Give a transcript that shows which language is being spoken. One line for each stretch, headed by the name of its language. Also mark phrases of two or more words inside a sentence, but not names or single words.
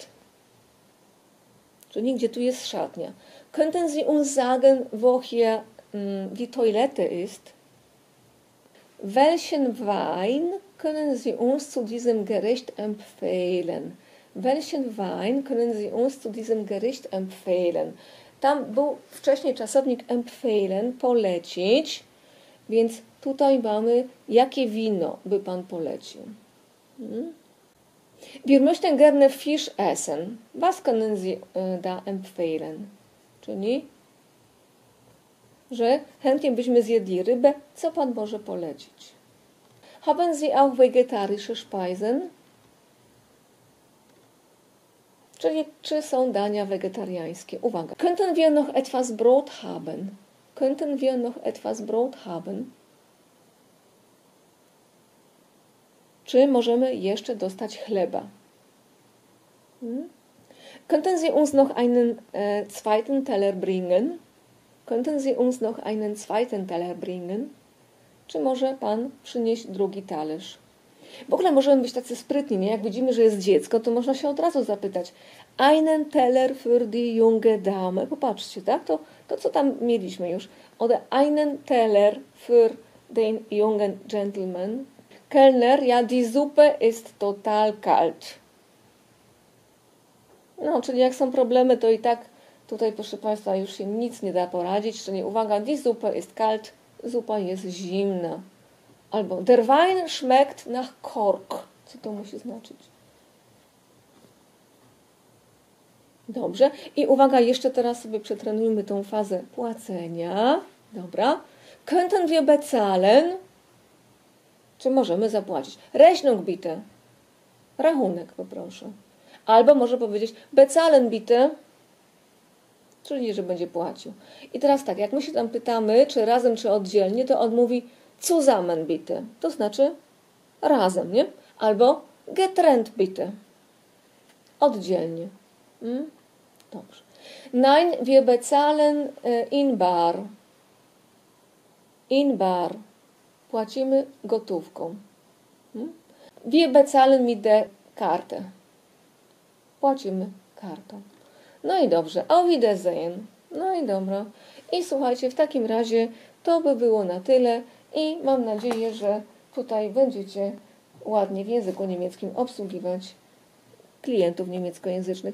Polish: Czyli nigdzie tu jest szatnia.
German: Könnten Sie uns sagen, wo hier die Toilette ist? Welchen Wein können Sie uns zu diesem Gericht empfehlen? Welchen Wein können Sie uns zu diesem Gericht empfehlen?
Polish: Tam był wcześniej czasownik empfehlen, polecić, więc tutaj mamy, jakie wino by Pan polecił.
German: Wir möchten gerne Fisch essen. Was können Sie da empfehlen?
Polish: Czyli, że chętnie byśmy zjedli rybę, co Pan może polecić?
German: Haben Sie auch vegetarische Speisen?
Polish: Czyli, czy są dania wegetariańskie? Uwaga.
German: Könnten wir noch etwas Brot haben? Könnten wir noch etwas Brot haben?
Polish: Czy możemy jeszcze dostać chleba?
German: Könnten Sie uns noch einen zweiten Teller bringen? Könnten Sie uns noch einen zweiten Teller bringen?
Polish: Czy może Pan przynieść drugi talerz? W ogóle możemy być tacy sprytni, nie? Jak widzimy, że jest dziecko, to można się od razu zapytać.
German: Einen Teller für die junge Dame.
Polish: Popatrzcie, tak? To co tam mieliśmy już.
German: Oder einen Teller für den jungen Gentleman. Kellner, ja, die Suppe ist total kalt.
Polish: No, czyli jak są problemy, to i tak tutaj, proszę Państwa, już się nic nie da poradzić. Czyli uwaga,
German: die Suppe ist kalt.
Polish: Zupa jest zimna.
German: Albo der Wein schmeckt nach Kork.
Polish: Co to musi znaczyć? Dobrze. I uwaga, jeszcze teraz sobie przetrenujmy tą fazę płacenia. Dobra.
German: Könnten wir bezahlen?
Polish: Czy możemy zapłacić?
German: Rechnung bitte.
Polish: Rachunek poproszę. Albo może powiedzieć
German: bezahlen bitte.
Polish: Czyli, że będzie płacił. I teraz tak, jak my się tam pytamy, czy razem, czy oddzielnie, to on mówi
German: zusammen bitte.
Polish: To znaczy razem, nie? Albo
German: getrennt bitte.
Polish: Oddzielnie. Dobrze.
German: Nein, wir bezahlen in bar. In bar.
Polish: Płacimy gotówką.
German: Wir bezahlen mit der Karte.
Polish: Płacimy kartą. No i dobrze.
German: Auf Wiedersehen.
Polish: No i dobra. I słuchajcie, w takim razie to by było na tyle i mam nadzieję, że tutaj będziecie ładnie w języku niemieckim obsługiwać klientów niemieckojęzycznych.